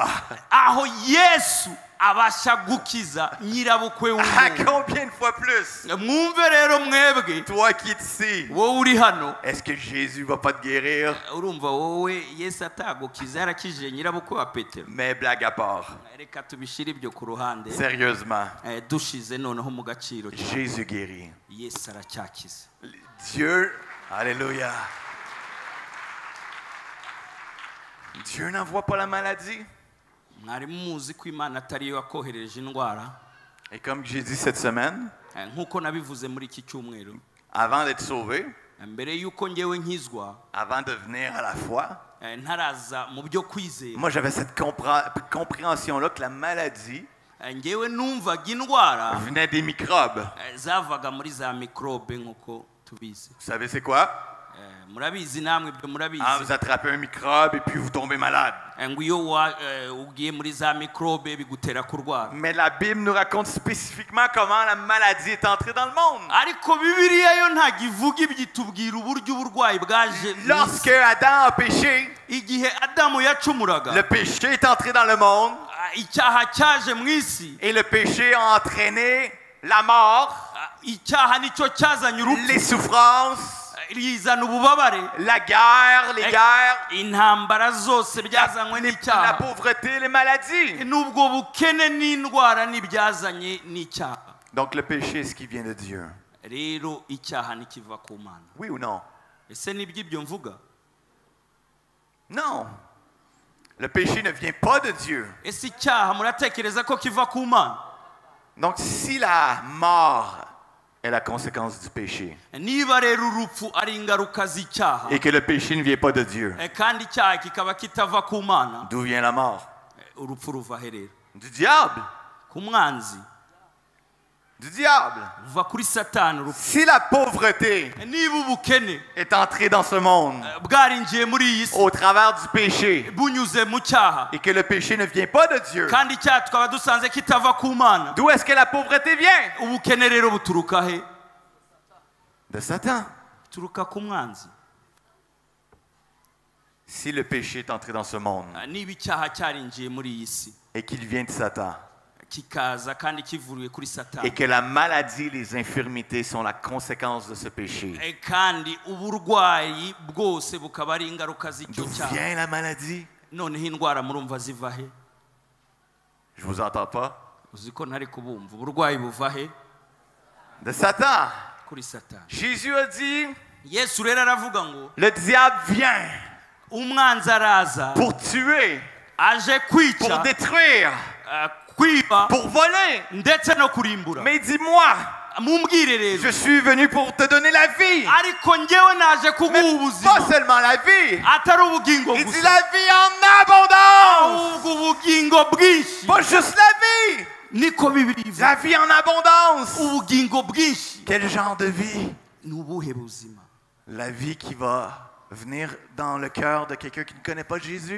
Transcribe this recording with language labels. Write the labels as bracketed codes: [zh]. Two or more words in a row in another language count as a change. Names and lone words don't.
[rw] aho yesu abasha gukiza nyirabukwe [fr] À [rw] w'umuntu [fr] combien de fois plus? [rw] mwumve rero mwebwe [fr] Toi qui es ici, [rw] wowe uri hano [fr] est-ce que Jésus va pas te guérir? [rw] urumva wowe yesu atagukiza yarakijije nyirabukwe wa petero [fr] Mais blague à part, [rw] reka tubishyire ibyo ku ruhande [fr] sérieusement, [rw] dushize noneho mu gaciro cyane [fr] Jésus guérit. [rw] yesu aracyakiza [fr] Dieu, alléluia. Dieu n'envoie pas la maladie. [rw] mwari muzi ko imana atari yo yakohereje indwara [fr] Et comme j'ai dit cette semaine, [rw] nk'uko nabivuze muri iki cyumweru [fr] avant d'être sauvé, [rw] mbere y'uko ngewe nkizwa [fr] avant de venir à la foi, [rw] ntaraza mu byo kwizera [fr] moi j'avais cette compréhension-là que la maladie [rw] ngewe numvaga indwara [fr] venait des microbes. [rw] zavaga muri za mikorobe nk'uko tubizi [fr] Vous savez c'est quoi? [rw] murabizi namwe ibyo murabizi [fr] Vous attrapez un microbe et puis vous tombez malade. [rw] ngo iyo ugiye muri za mikorobe bigutera kurwara [fr] Mais la Bible nous raconte spécifiquement comment la maladie est entrée dans le monde. [rw] ariko bibiliya yo ntabwo ivuga ibyo itubwira uburyo uburwayi bwaje mu isi. [fr] Lorsque Adam a péché, [rw] igihe adamu yacumuraga [fr] le péché est entré dans le monde [rw] icyaha cyaje mu isi [fr] et le péché a entraîné la mort, [rw] icyaha nicyo cyazanye urupfu [fr] les souffrances, [rw] rizana ububabare [fr] la guerre, les guerres, [rw] intambara zose byazanywe [fr] la [rw] n'icyaha [fr] pauvreté, les maladies. [rw] n'ubwo bukene n'indwara n'ibyazanye n'icyaha [fr] Donc le péché, est-ce qui vient de Dieu? [rw] rero icyaha ntikiva ku mana [fr] Oui ou non? [rw] ese nibyo ibyo mvuga [fr] Non. Le péché ne vient pas de Dieu. [rw] ese icyaha muratekereza ko kiva ku mana [fr] Donc si la mort est la conséquence du péché [rw] niba rero urupfu ari ingaruka z'icyaha [fr] et que le péché ne vient pas de Dieu, [rw] kandi icyaha kikaba kitava ku mana [fr] d'où vient la mort? [rw] urupfu ruva he rero [fr] Du diable. [rw] ku mwanzi [fr] Du diable. [rw] ruva kuri satani urupfu [fr] Si la pauvreté [rw] niba ubukene [fr] est entrée dans ce monde [rw] bwarinjiye muri iyi si [fr] au travers du péché [rw] bunyuze mu cyaha [fr] et que le péché ne vient pas de Dieu, [rw] kandi icyaha tukaba dusanze kitava ku mana [fr] d'où est-ce que la pauvreté vient? [rw] ubukene rero buturuka he [fr] De Satan. [rw] buturuka ku mwanzi [fr] Si le péché est entré dans ce monde [rw] niba icyaha cyarinjiye muri iyi si [fr] et qu'il vient de Satan, [rw] kikaza kandi kivuriwe kuri [fr] et [rw] satani [fr] que la maladie et les infirmités sont la conséquence de ce péché. [rw] kandi uburwayi bwose bukaba ari ingaruka z'icyo [fr] D'où [rw] cyaha. [fr] vient la maladie? [rw] Noneho indwara murumva ziva he? [fr] Je vous entends pas. [rw] uzi ko ntari kubumva. Uburwayi buva he? [fr] De Satan. [rw] Kuri satani. [fr] Jésus a dit, [rw] Yesu rero aravuga ngo [fr] le diable vient [rw] umwanzi araza [fr] pour tuer, [rw] aje [fr] pour [rw] kwica, [fr] détruire, [rw] kwiba [fr] pour voler. [rw] ndetse no kurimbura. [fr] Mais dis-moi, [rw] Mumbwire rero, [fr] je suis venu pour te donner la vie. [rw] ariko njyewe naje kuguha [fr] Mais [rw] ubuzima, [fr] pas seulement la vie. [rw] atari ubugingo [fr] Il dit [rw] gusa, [fr] la vie en abondance. [rw] ahubwo ubugingo bwinshi. [fr] Pas juste la vie. [rw] Niko Bibiri ivuga. [fr] La vie en abondance. [rw] Ubugingo bwinshi [fr] Quel genre de vie? [rw] ni ubuhe buzima? [fr] La vie qui va venir dans le cœur de quelqu'un qui ne connaît pas Jésus